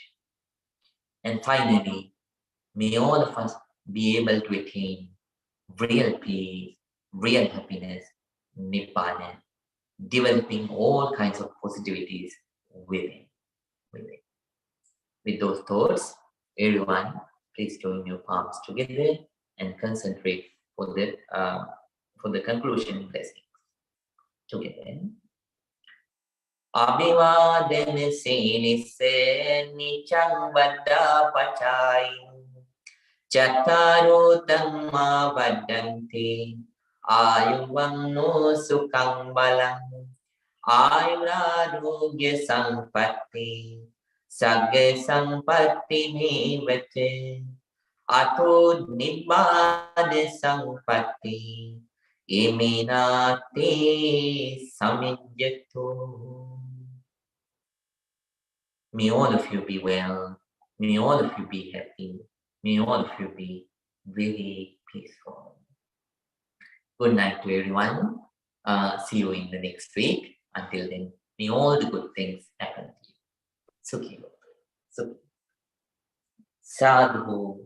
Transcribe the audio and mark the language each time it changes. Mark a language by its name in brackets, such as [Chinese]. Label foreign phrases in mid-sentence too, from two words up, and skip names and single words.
[English] And finally, may all of us be able to attain real peace, real happiness, Nibbana, developing all kinds of positivities within. With those thoughts, everyone, please join your palms together and concentrate for the conclusion blessing. Together. [Pali] Abhivadana senisse nichang vada pachai Chattaro dhamma vadanti ayuvanno sukhang balang ayurarogya sampatti sagga sampatti nivate ato nibbana sampatti iminati samijjato. [English] May all of you be well. May all of you be happy. May all of you be very peaceful. Good night to everyone. See you in the next week. Until then, may all the good things happen to you. [Pali] Sukhi. Sukhi. Sadhu.